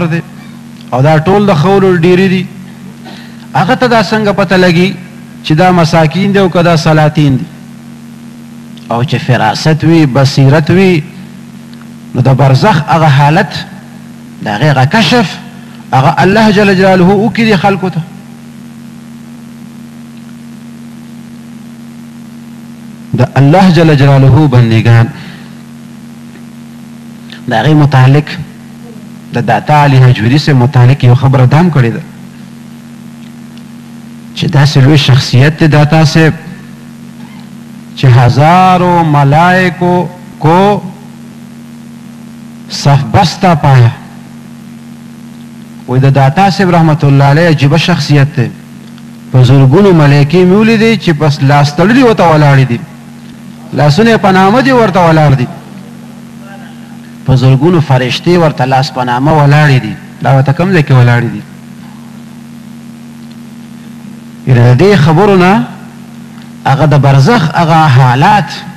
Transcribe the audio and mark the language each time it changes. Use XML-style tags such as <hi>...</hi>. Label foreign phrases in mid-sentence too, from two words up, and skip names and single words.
<ps>دی او دا ټول د خولو ډیرې دي هغه ته دا څنګه پته لګي چې دا مساکین دی او که دا سلاطین دی او چې فراست وي بصیرت وي نو د برزخ هغه حالت د هغې هغه کشف هغه الله جل جلاله وکړي خلکو ته د الله جل جلاله بندگان د هغې متعلق د داتا علي هجوري</ps> <ur>سے متعلق</ur> <ps>یو خبره دام کړې ده چې داسې لوی شخصیت دی داتا صاحب چې</ps> <ur>ہزاروں ملائکوں کو صف بستہ پایا</ur> <ps>وی د داتا صاحب</ps> <ar>رحمت الله علیه</ar> <ps>عجیبه شخصیت دی په زرګونو ملایکې مې ولیدې چې بس لاس تړلي ورته ولاړې دي لاسونه یې په نامه دي ورته ولاړ دي په زرګونو فرشتې ورته لاس په نامه ولاړې دي دا ورته کوم ځای کې ولاړې دي یعنې د دې خبرو نه هغه د برزخ هغه حالات</ps>